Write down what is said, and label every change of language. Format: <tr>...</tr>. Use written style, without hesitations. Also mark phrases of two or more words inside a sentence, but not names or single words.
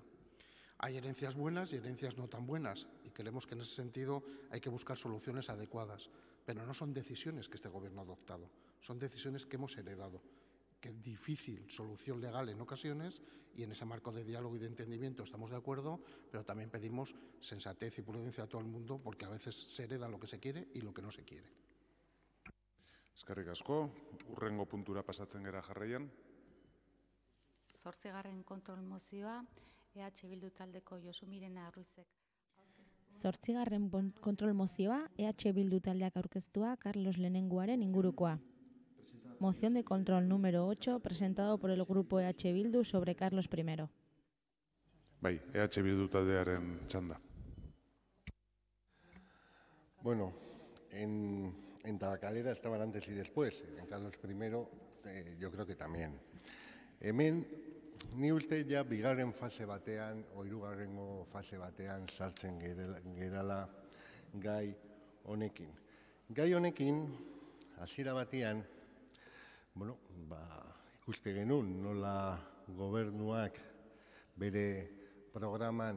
<es>Hay herencias buenas y herencias no tan buenas, y creemos que en ese sentido hay que buscar soluciones adecuadas, pero no son decisiones que este Gobierno ha adoptado, son decisiones que hemos heredado. Que es difícil solución legal en ocasiones, y en ese marco de diálogo y de entendimiento estamos de acuerdo, pero también pedimos sensatez y prudencia a todo el mundo, porque a veces se hereda lo que se quiere y lo que no se quiere.</es> <eu>Eskerrik asko, urrengo puntura pasatzen gera jarraian. 8. kontrol mozioa, EH Bildu taldeko Josu Mirena Ruizek. 8. kontrol mozioa, EH Bildu taldeak aurkeztua Carlos Lehenengoaren ingurukoa.</eu> <es>Moción de control número 8, presentado por el grupo EH Bildu sobre Carlos I.</es> <eu>Bai, EH Bildu taldearen txanda.</eu> <es>Bueno, en Tabacalera estaban antes y después, en Carlos I yo creo que también.</es> <eu>Hemen, ni uste ja bigarren fase batean, o hirugarrengo fase batean sartzen gerala gai honekin. Gai honekin, hasiera batean, bueno, ikuste genuen nola gobernuak bere programan</eu>